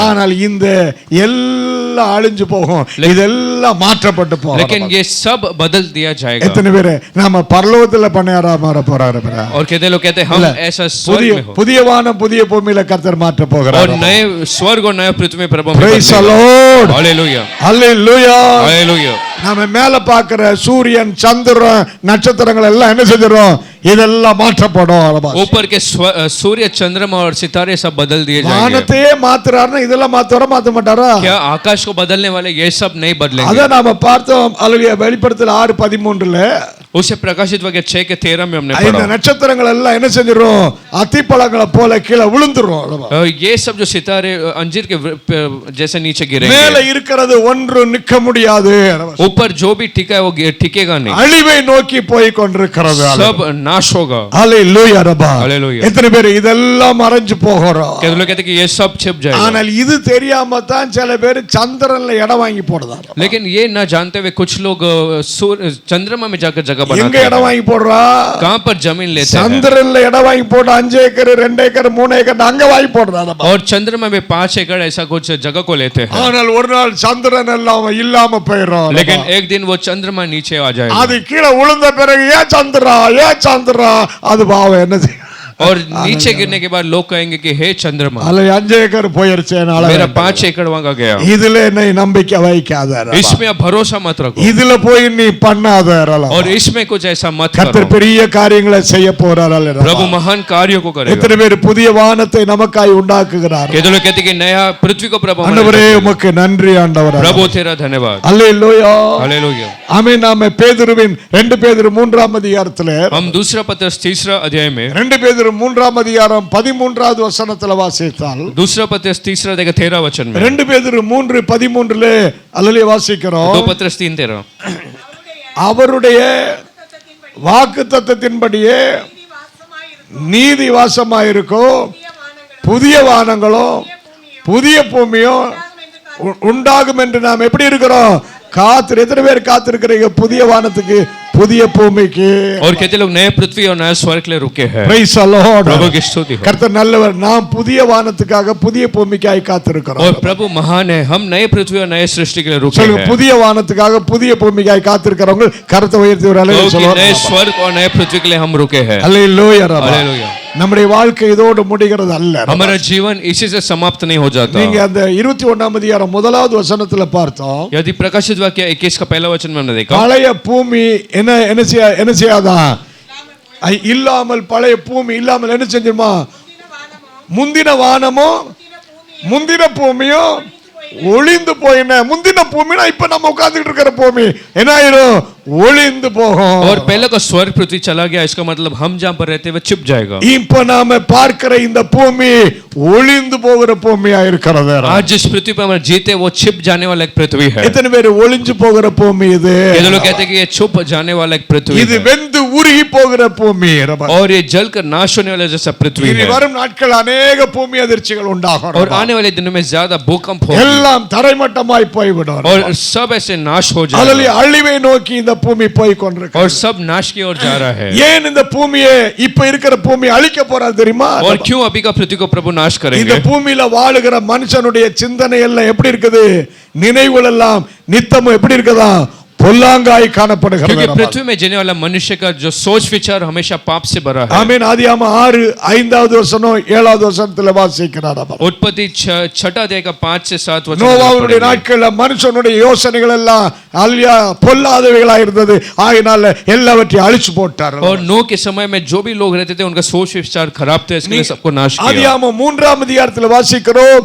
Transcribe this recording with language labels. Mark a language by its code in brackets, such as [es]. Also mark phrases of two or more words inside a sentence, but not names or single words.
[ta] ஆனால் இந்த எல்லாம் அழிஞ்சு போகும். இதெல்லாம் மாற்றப்பட்டு போகும். [hi] लेकिन ये सब बदल दिया जाएगा. [ta] எத்தனை பேர் நாம பரலோகத்துல பண்ணையாரா மாற போறாரு? [hi] और कहते लोग कहते हैं हम ऐसा स्वर्ग में हो. [ta] புதிய வானம் புதிய பூமியில கர்த்தர் மாற்ற போகிறார். [hi] और नए स्वर्ग और नए पृथ्वी में प्रभु [en] Praise the Lord. [hi] हालेलुया हालेलुया हालेलुया. [ta] நாம மேல பார்க்கிற சூரியன் சந்திரன் நட்சத்திரங்கள் எல்லாம் என்ன செஞ்சிரும்? இதெல்லாம் மாற்றப்படும். [hi] ऊपर के सूर्य चंद्रमा और सितारे सब बदल दिए जाएंगे. [ta] வானத்தையே மாத்துறாருன்னா இதெல்லாம் மாத்த மாட்டாரா? [hi] क्या आकाश को बदलने वाले ये सब नहीं बदलेंगे? [ta] அத நாம பார்த்தோம். அல்லேலூயா. வெளிப்படுத்தல் 6:13ல [hi] उसे प्रकाशित वाक्य 6 के 13 में हमने [ta] இந்த [hi] पढ़ा. [ta] நட்சத்திரங்கள் எல்லாம் என்ன செஞ்சிரும்? அத்திப்பழங்களை போல கீழே விழுந்துரும். [hi] ये सब जो सितारे अंजीर के जैसे नीचे गिरेंगे. [ta] மேல இருக்கிறது ஒன்று நிக்க முடியாது. [hi] ऊपर जो भी टिका है वो टिकेगा नहीं. [ta] அழிவை நோக்கி போய் கொண்டிருக்கிறது. [hi] सब नाश होगा. [ta] ஹalleluya ரபா. [hi] हालेलुया. [ta] எத்தனை பேர் இதெல்லாம் மறைஞ்சு போகிறோம்? [hi] कहते लोग कहते कि ये सब छिप जाएगा. [ta] ஆனால் இது தெரியாம தான் சில பேர் சந்திரன்ல இடம் வாங்கி போடுறாங்க. [hi] लेकिन ये ना जानते हुए कुछ लोग चंद्रमा में जाकर जगह [ta] எங்க [hi] बनाते [ta] இடம் [hi] हैं. [ta] வாங்கி போடுறா? [hi] कहां पर जमीन लेते हैं? [ta] சந்திரன்ல இடம் வாங்கி போட்டு 5 ஏக்கர் 2 ஏக்கர் 3 ஏக்கர் அங்க வாங்கி போடுறாங்க. [hi] और चंद्रमा में 5 एकड़ ऐसा कुछ जगह को लेते हैं. [ta] ஆனால் ஒரு நாள் சந்திரன் எல்லாம் இல்லாம போயிடும். [hi] लेकिन एक दिन वो चंद्रमा नीचे आ जाएगा. [ta] அது கீழே விழுந்த பிறகு ஏன் சந்திரா அது பாவம் என்ன செய்யும்? [hi] और नीचे गिरने के बाद लोग कहेंगे कि हे चंद्रमा [ta] அல்ல 5 ஏக்கர் போயிருச்சே. [hi] मेरा 5 एकड़ वहां गया. [ta] இதுல நீ நம்பிக்கை வைக்காத. [hi] इसमें आप भरोसा मत रखो. [ta] இதுல போய் நீ பண்ணாத. [hi] और इसमें कुछ ऐसा मत [ta] கர்த்தர் [hi] करो. [ta] பெரிய காரியங்களை செய்ய போறார். [hi] प्रभु महान कार्यों को करेगा. [ta] எத்தனை பேர் புதிய வானத்தை நமக்காய் உண்டாக்குகிறார்? [hi] कहते लोग कहते कि नया पृथ्वी को प्रभु [ta] ஆண்டவரே உமக்கு நன்றி ஆண்டவரே. [hi] प्रभु तेरा धन्यवाद. [ta] அல்லேலூயா [hi] हालेलुया. [ta] ஆமென். நாம பேதுருவின் 2 பேதுரு 3ஆம் அதிகாரத்திலே [hi] हम दूसरा पत्र 3 अध्याय में [ta] 2 பேதுரு 3ஆம் அதிகாரம் 13வது வசனத்துல வாசித்தால் [hi] दूसरा पत्र 3 अध्याय 13 वचन में [ta] 2 பேதுரு 3:13லே அல்லேலூயா வாசிக்கிறோம். [hi] 2 पत्र 3:13 [ta] அவருடைய வாக்குத்தத்தத்தின்படியே நீதி வாசமாயிருக்கும் புதிய வானங்களும் புதிய பூமியும் உண்டாகும் என்று நாம் எப்படி இருக்கிறோம்? எத்தனை பேர் காத்திருக்கிறீங்க புதிய வானத்துக்கு புதிய பூமிக்கு? [hi] और कहते लोग नए पृथ्वी और नए स्वर्ग के लिए रुके हैं। [en] Praise the Lord. [hi] प्रभु की स्तुति हो। [ta] கர்த்தர் நல்லவர். நாம் புதிய வானத்துக்காக புதிய பூமிக்காய் காத்திருக்கிறோம். [hi] और प्रभु महान है, हम नए पृथ्वी और नए सृष्टि के लिए रुके [ta] சொல்லுங்க, [hi] हैं। [ta] புதிய வானத்துக்காக புதிய பூமிக்காய் காத்திருக்கிறவங்க கரத்தை உயர்த்தி ஒரு அல்லேலூயா சொல்லுங்க. [hi] नए स्वर्ग और नए पृथ्वी के लिए हम रुके हैं। [ta] அல்லேலூயா. [hi] हालेलुया। [ta] நம்முடைய வாழ்க்கை இதோடு முடிகிறது அல்ல. [hi] हमारा जीवन इसी से समाप्त नहीं हो जाता। [ta] நீங்க அந்த 21ஆம் அதிகாரம் முதலாவது வசனத்துல பார்த்தோம். [hi] यदि प्रकाशित वाक्य 21 का पहला वचन में हमने देखा, [ta] பழைய பூமி என்ன செய்யாதான்? இல்லாமல் பழைய பூமி இல்லாமல் என்ன செஞ்சிருமா? முந்தின வானமோ முந்தின பூமியோ ஒளிந்து போயின. முந்தின பூமினா இப்ப நம்ம உட்கார்ந்துட்டு இருக்கிற பூமி என்ன ஆயிரும்? ஒளிந்து போகும். [hi] और पहले का स्वर्ग पृथ्वी चला गया, इसका मतलब हम जहां पर रहते हुए छिप जाएगा। [ta] இப்ப நாம பார்க்கிற இந்த பூமி ஒளிந்து போகிற பூமியா இருக்கிறது. [hi] आज जिस पृथ्वी पर हम जीते वो छिप जाने वाला एक पृथ्वी है। [ta] எத்தனை பேர் ஒளிஞ்சு போகிற பூமி இது? [hi] ये लोग कहते हैं कि ये छुप जाने वाला एक पृथ्वी [ta] இது [hi] है [ta] வெந்து உருகி போகிற பூமி. [hi] और ये जलकर नाश होने वाला जैसा पृथ्वी [ta] இனி [hi] है। [ta] வரும் நாட்கள் अनेक பூமி அதிர்ச்சிகள் உண்டாகும். [hi] और आने वाले दिनों में ज्यादा भूकंप होगा [ta] எல்லாம் தரைமட்டமாய் போய்விடும். [hi] और सब ऐसे नाश हो जाएगा [ta] அல்லேலூயா. அழிவை நோக்கி இந்த பூமி போய் கொண்டிருக்கிறது. [hi] और सब नाश की ओर जा रहा है। [ta] ஏன் இந்த பூமியை இப்ப இருக்கிற பூமி அழிக்க போறார் தெரியுமா? [hi] और क्यों अभी का पृथ्वी को प्रभु नाश [ta] இந்த [hi] करेंगे? [ta] பூமியில வாழுகிற மனுஷனுடைய சிந்தனை எல்லாம் எப்படி இருக்குது? நினைவுகள் எல்லாம் நித்தமும் எப்படி இருக்குதா? பொல்லாங்காய் காணப்படுகிறது. [hi] क्योंकि पृथ्वी में जीने वाला मनुष्य का जो सोच विचार हमेशा पाप से भरा है। [ta] ஆமென். ஆதியாகமம் 6:5வது வசனம் 7வது வசனத்துல வாசிக்கிறார். [hi] उत्पत्ति 6 अध्याय का 5 से 7 वचन [ta] நோவாவுடைய நாட்கள்ல மனுஷனுடைய யோசனைகள் எல்லாம் அல்லேலூயா பொல்லாதவைகளா இருந்தது. ஆகையால எல்லாவற்றையும் அழிச்சு போட்டார். [hi] और नूह के समय में जो भी लोग रहते थे उनका सोच विचार खराब थे, इसके लिए सबको नाश किया। [ta] ஆதியாகமம் 3ஆம் அதிகாரத்துல வாசிக்கிறோம்.